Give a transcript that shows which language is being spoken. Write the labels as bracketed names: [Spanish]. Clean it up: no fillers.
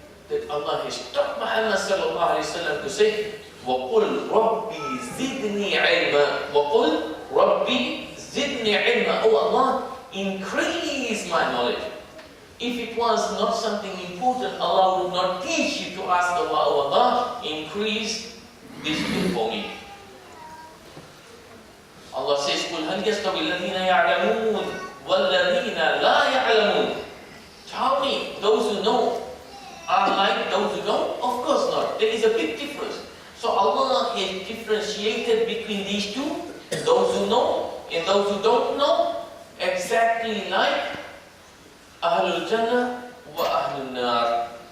[English] that Allah has taught Muhammad sallallahu alayhi wa sallam to say, [Arabic] وَقُلْ رَبِّي زِدْنِي عِلْمًا وَقُلْ رَبِّي زِدْنِي عِلْمًا. [English] Oh Allah, increase my knowledge. If it was not something important, Allah would not teach you to ask Allah, oh Allah, increase this thing for me. Allah says, [Arabic] قُلْ هَلْ يَسْتَوِي الَّذِينَ يَعْلَمُونَ وَالَّذِينَ لَا يَعْلَمُونَ. [English] Tell me, those who know are like those who don't? Of course not. There is a big difference. So Allah has differentiated between these two, those who know and those who don't know, exactly like Ahlul Jannah wa Ahlul Nar.